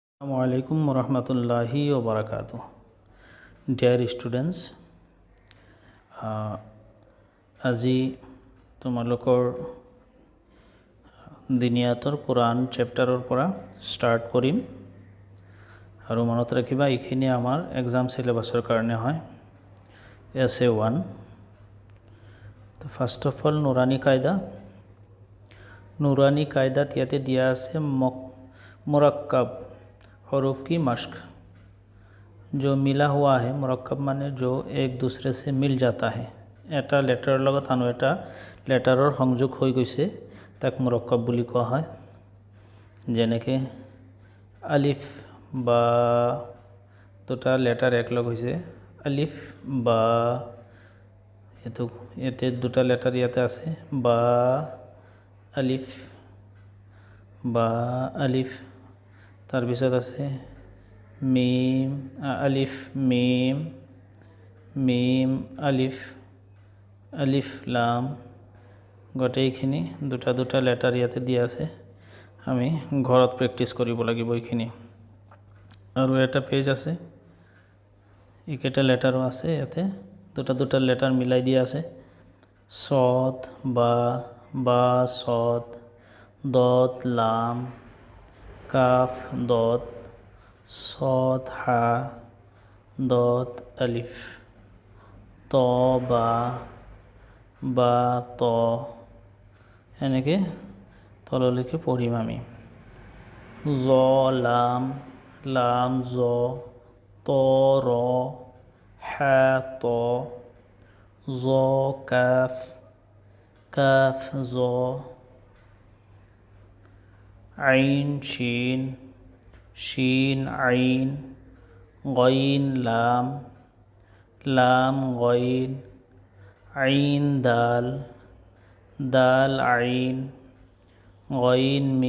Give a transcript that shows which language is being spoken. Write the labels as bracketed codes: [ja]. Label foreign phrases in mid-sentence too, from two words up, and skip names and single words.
[ar] السلام عليكم ورحمة الله وبركاته. [en] Dear students, [as] আজি তোমালোকৰ দিনিয়াতৰ কোরআন চেপ্টাৰৰ পৰা ষ্টাৰ্ট কৰিম আৰু মনত ৰাখিবা এইখিনি আমাৰ [en] exam syllabus [as] কাৰণে হয় SA1. তো [en] first of all [as] নুরানি কায়দাত ইয়াতে দিয়া আছে [ur] مرکب حروف کی مشق جو ملا ہوا ہے. مرکب مانے جو ایک دوسرے سے مل جاتا ہے. [as] এটা লেটাৰ লগত আনো এটা লেটাৰৰ সংযোগ হৈ গৈছে তাক मुरक्कब বুলি কোৱা হয়। যেনেকৈ আলিফ বা দুটা লেটাৰ একলগ হৈছে আলিফ বা এতে দুটা লেটাৰ ইয়াতে আছে বা আলিফ তাৰপিছত আছে মিম আলিফ মিম আলিফ লাম গোটেইখিনি দুটা লেটাৰ ইয়াতে দিয়া আছে। আমি ঘৰত প্ৰেক্টিছ কৰিব লাগিব এইখিনি। আৰু এটা পেজ আছে এইকেইটা লেটাৰো আছে ইয়াতে দুটা লেটাৰ মিলাই দিয়া আছে। সদ বা সদ দত লাম কাফ দত সদ হা দত আলিফ ত বা ত এনেকৈ তললৈকে পঢ়িম আমি। জ লাম জ ত ৰ হা ত জ কাফ জ আইন শিন আইন গইন লাম গইন আইন দাল আইন গইন